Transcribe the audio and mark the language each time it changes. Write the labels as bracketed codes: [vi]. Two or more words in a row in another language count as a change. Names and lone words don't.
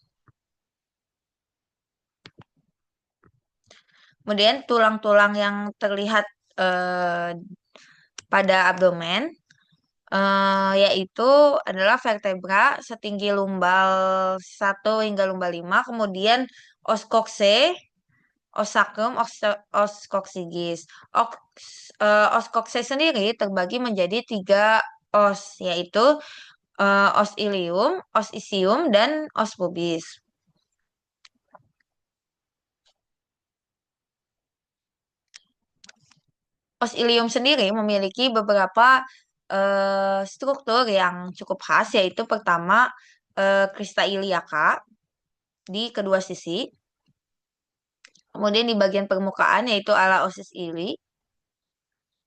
[id] Kemudian tulang-tulang yang terlihat eh, pada abdomen yaitu adalah vertebra setinggi lumbal 1 hingga lumbal 5, kemudian [la] os coxae, os sacrum, os coccygeus. Os coxae [id] sendiri terbagi menjadi 3 os, yaitu [la] os ilium, os isium, [id] dan [la] os pubis. Os ilium [id] sendiri memiliki beberapa struktur yang cukup khas, yaitu pertama [la] crista iliaca [id] di kedua sisi, kemudian di bagian permukaan yaitu [la] ala osis ili,